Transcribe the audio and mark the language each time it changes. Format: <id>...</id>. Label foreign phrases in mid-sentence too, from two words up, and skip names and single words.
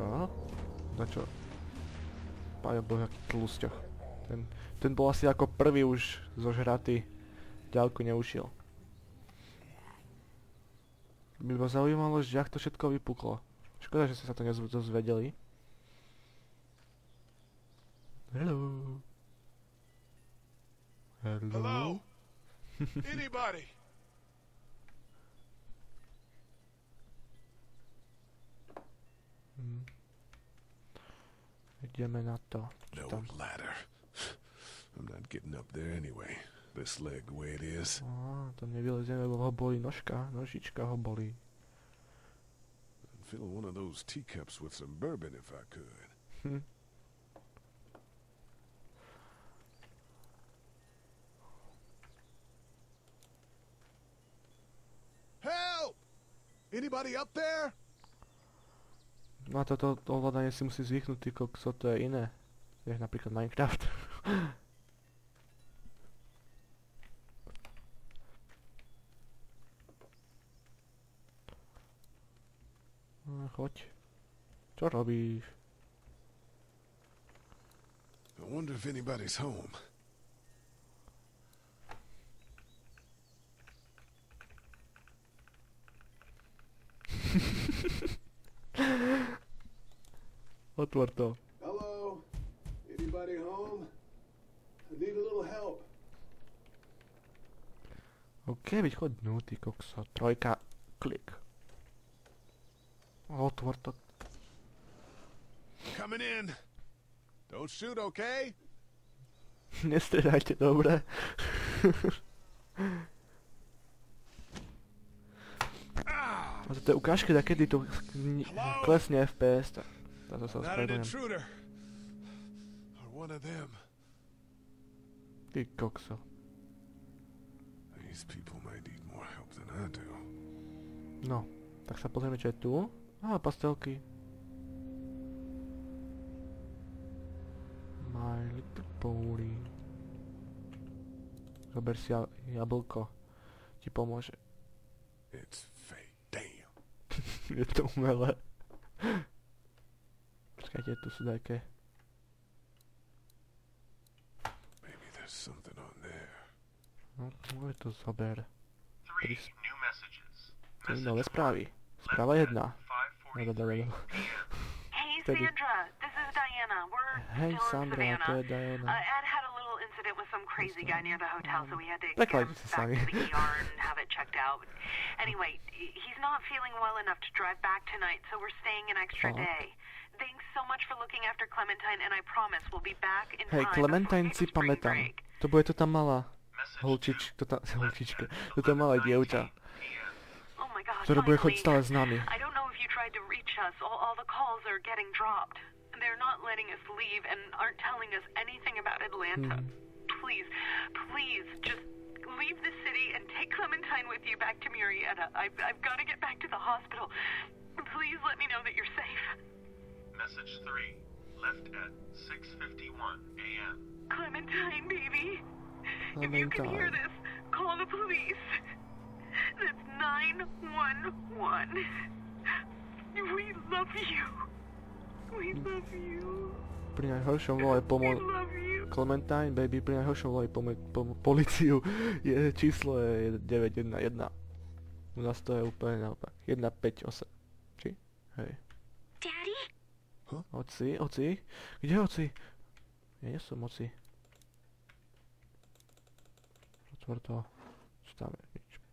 <sk>Na čo? Páňo bol nejaký tlusťoch. Ten bol asi ako prvý už zožratý. Ďalku neušiel. By ma zaujímalo, že jak to všetko vypuklo. Škoda, že sa to dozvedeli.</sk> <en>Hello. Hello? Anybody?</en> <sk>Ideme na to. Čo tam?</sk> <en>No ladder. I'm not getting up there anyway. This leg the way it is.</en> <sk>Á, to nevylezieme, lebo ho bolí nožička ho bolí.</sk> <en>I'd fill one of those teacups with some bourbon if I could. Help! Anybody up there?</en> <sk>No a toto ovládanie si musí zvyknúť, ty kokso, to je iné. Než napríklad Minecraft. Choď. Čo robíš?</sk> <en>I wonder if anybody's home.</en> <sk>Otvor to.</sk> <en>Hello? Anybody home? I need a little help.</en> <sk>OK, byť choď, no ty kokso. Trojka, klik. Otvor to.</sk> <en>Coming in. Don't shoot, okay?</en> <sk>Nestrieľajte, dobre? A to je ukážka, kedy to klesne FPS. Táto sa</sk> <en>Not an</en> <sk>ospravedlňujem.</sk> <en>intruder. Or one of them.</en> <sk>Ty kokso.</sk> <en>These people might need more help than I do.</en> <sk>No, tak sa pozrieme, čo je tu. Á, pastelky. My little pony. Zober si jablko. Ti pomôže.</sk> <en>It's fake. Damn.</en> <sk>Je to umelé. Počkajte, tu sú také.</sk> <en>Maybe there's something on there.</en> <sk>No, môže to zober.</sk> <en>3 new messages.</en> <sk>Tri nové správy. Správa 1. No,</sk> <en>Message 5:43</en> <sk>no.</sk> <en>Hey, Teddy. Sandra, this is Diana. We're</en> <sk>Hej</sk> <en>still in</en> <sk>Sandra,</sk> <en>Savannah.</en> <sk>to je Diana.</sk> <en>Ed crazy guy near the hotel, so we had to get him</en> <sk>Prekladajte si</sk> <en>back</en> <sk>sami.</sk> <en>to the ER and have it checked out. Anyway, he's not feeling well enough to drive back tonight, so we're staying an extra Fuck. day. Thanks so much for looking after Clementine, and I promise we'll be back in</en> <sk>Hej,</sk> <en>time</en> <sk>Clementine</sk> <en>before</en> <sk>si</sk> <en>spring</en> <sk>pamätám.</sk> <en>break.</en> <sk>To bude to tá malá</sk> <en>Message 2.</en> <sk>holčička. To tá malá dievča,</sk> <en>Oh my God,</en> <sk>ktorá bude</sk> <en>finally.</en> <sk>chodiť stále s nami.</sk> <en>I don't know if you tried to reach us. All the calls are getting dropped. They're not letting us leave and aren't telling us anything about Atlanta. Please, please, just leave the city and take Clementine with you back to Murrieta. I've got to get back to the hospital. Please let me know that you're safe. Message 3. Left at 6:51 a.m. Clementine, baby. If you can hear Clementine. this, call the police. That's 911. We love you. We love you.</en> <sk>Pri najhoršom volaj</sk> <en>We love you. Clementine, baby,</en> <sk>pri najhoršom volaj policiu. Číslo je 911. U nás to je úplne naopak. 158. Či? Hej.</sk> <en>Daddy?</en> <sk>Oci? Kde je oci? Ja nie som oci. Otvor to. Čo tam je? Nič.</sk>